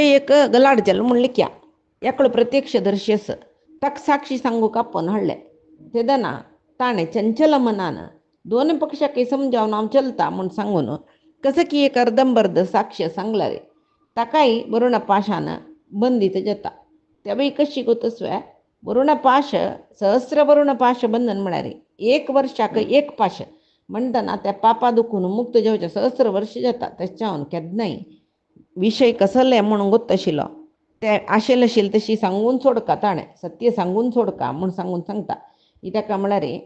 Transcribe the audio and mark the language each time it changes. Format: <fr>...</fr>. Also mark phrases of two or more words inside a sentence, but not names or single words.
<kok>एक गलाड जालो म्हण लिख्या एकलो प्रत्यक्षदर्शी आस ताका साक्षी सांगूक आपण हाडले तेदना ताणें चंचल मनान दोन पक्षाक समजावन हांव चलता म्हूण सांगून कसं की एक अर्दंबर्द साक्ष्य सांगला रे ताकाय वरुण पाशान बंदीत जाता त्या बाई कशी गोतस्व्या वरुण पाश सहस्र वरुण पाश बंधन म्हळ्यार एक वर्षाक एक पाश म्हणटना त्या पापा दुखून मुक्त जेवचे सहस्र वर्ष जाता तेच्यावन केन्नाय विषय कसले म्हणून गोत आशिल्लो ते आशेल आशिल्ले तशी सांगून सोडका ताणें सत्य सांगून सोडका म्हूण सांगून सांगता ताका म्हळ्यार</kok>